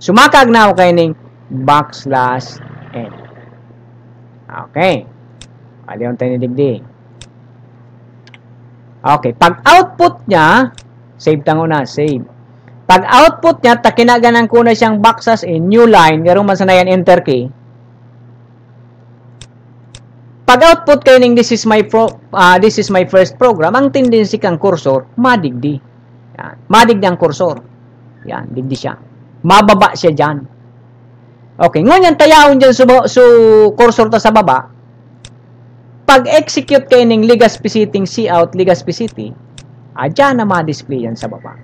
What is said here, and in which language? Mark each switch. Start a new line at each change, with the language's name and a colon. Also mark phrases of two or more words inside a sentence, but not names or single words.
Bikol: Sumakag na ako kay ning backslash n. Okay. Aliyon tayo ni digdi. Okay. Pag output niya, save tango na, save. Pag output niya, takinaganan ko na siyang backslash n,
English: new line,
Bikol: garong man sanayan
English: enter key.
Bikol: Pag output kayo ning
English: this is my first program,
Bikol: ang tendency kang cursor, madigdi. Yan. Madigdi ang cursor. Yan, digdi siya. Mababa siya dyan. Okay, ngunyan tayawon dyan cursor ta sa baba. Pag execute kayo ning Legazpi City, cout, Legazpi City, dyan na ma-display yan sa baba.